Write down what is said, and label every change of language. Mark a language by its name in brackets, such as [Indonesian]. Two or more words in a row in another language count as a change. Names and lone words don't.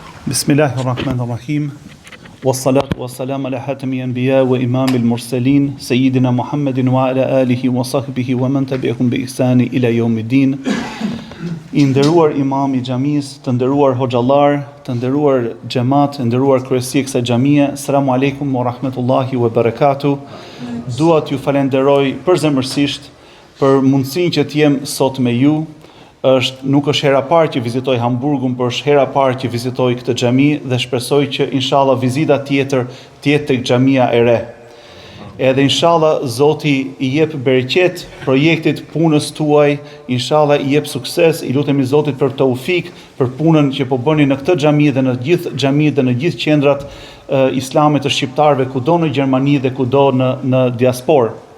[Arabic] بسم الله الرحمن الرحيم والصلاة والسلام على خاتم الأنبياء وإمام المرسلين سيدنا محمد وعلى آله وصحبه ومن تبعهم بإحسان إلى يوم الدين. [Albanian] I nderuar imam I xhamis, të nderuar hoxhallar, të nderuar xhamat, të nderuar kryesi e kësaj xhamie, [Arabic] السلام عليكم ورحمة الله وبركاته. [Albanian] Dua t'ju falenderoj përzemërsisht për mundësinë që t'jem sot me ju. Nuk është hera parë që vizitoj Hamburgun, por është hera parë që vizitoj këtë xhami dhe shpresoj që inshallah vizita tjetër të jetë tek xhamia e re. Edhe inshallah Zoti I jep bereqet projektit punës tuaj, inshallah I jep sukses, I lutemi Zotit për taufik për punën që po bëni në këtë xhami dhe në gjithë xhamitë dhe në gjithë qendrat islame të shqiptarëve kudo në Gjermani dhe kudo në diasporë.